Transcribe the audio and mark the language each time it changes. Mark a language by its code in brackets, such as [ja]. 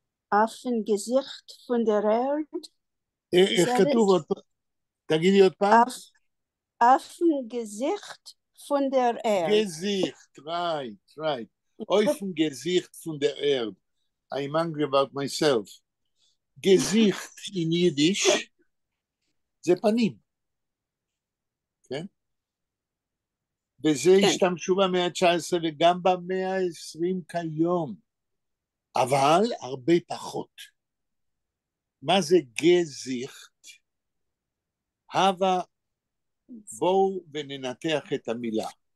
[de] Affengesicht von der Erde. [he] איך כתוב עוד פעם? תגידי עוד פעם. [de] Affengesicht von der Erde. [en] Gesicht, right. [de] Affengesicht von der Erde. [en] I'm angry about myself. Gesicht in Yiddish [he] זה פנים. כן? וזה השתמשו במאה ה-19 וגם במאה ה-20 כיום. אבל הרבה פחות. מה זה גזיכט? הווה, בואו וננתח את המילה.